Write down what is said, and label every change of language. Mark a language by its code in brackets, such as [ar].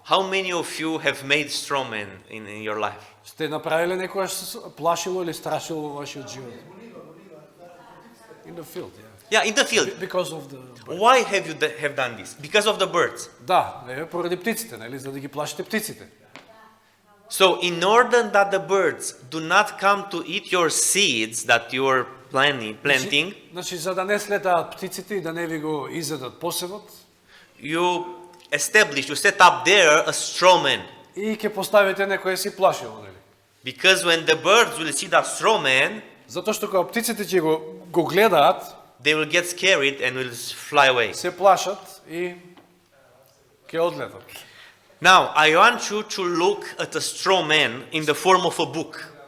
[en] How many of you have made straw men in your life? [mk] Сте направиле некојаш плашило или страшило во вашиот живот? [en] In the field, yeah. Yeah, in the field. Because of the... Why have you have done this? Because of the birds. [mk] Да, поради птиците, нели, за да ги плашите птиците. [en] So, in order that the birds do not come to eat your seeds that you are planting, [mk] Значи, за да не слетаат птиците и да не ви го изедат посевот, [en] you set up there a straw man. [mk] и ќе поставите некој си плашило, нели? [en] Because when the birds will see that straw man, [mk] Затоа што кога птиците ќе го гледаат, [en] they will get scared and will fly away. [mk] се плашат и ќе одлетат. [en] Now, I want you to look at a straw man in the form of a book.